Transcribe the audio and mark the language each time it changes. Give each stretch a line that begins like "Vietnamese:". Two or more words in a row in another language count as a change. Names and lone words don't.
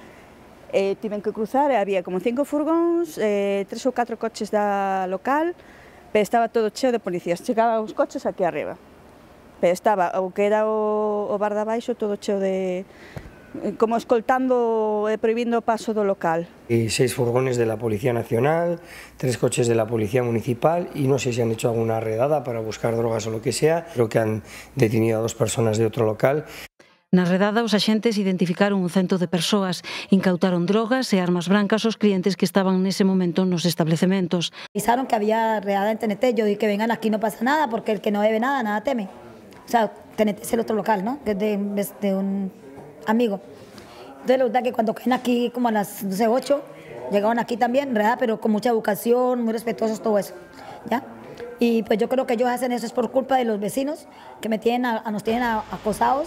Galician: Tiven que cruzar e había como 5 furgóns, 3 ou 4 coches da local, pero estaba todo cheo de policías. Chegaban os coches aquí arriba, pero estaba o que era o bar de abaixo todo cheo de... como escoltando e prohibindo o paso do local.
Spanish: 6 furgones de la Policía Nacional, 3 coches de la Policía Municipal y no sé si han hecho alguna redada para buscar drogas o lo que sea. Creo que han detenido a 2 personas de otro local.
Galician: Na redada, os axentes identificaron un 100 de persoas, incautaron drogas e armas brancas aos clientes que estaban nese momento nos establecementos.
Spanish: Avisaron que había redada en TNT, yo dije que vengan aquí no pasa nada porque el que no debe nada, nada teme. O sea, TNT es el otro local, ¿no? Que es de un amigo. Entonces la verdad que cuando caen aquí como a las 8, llegaron aquí también, redada, pero con mucha educación, muy respetuosos, todo eso, ¿ya? Y pues yo creo que ellos hacen eso es por culpa de los vecinos que nos tienen acosados.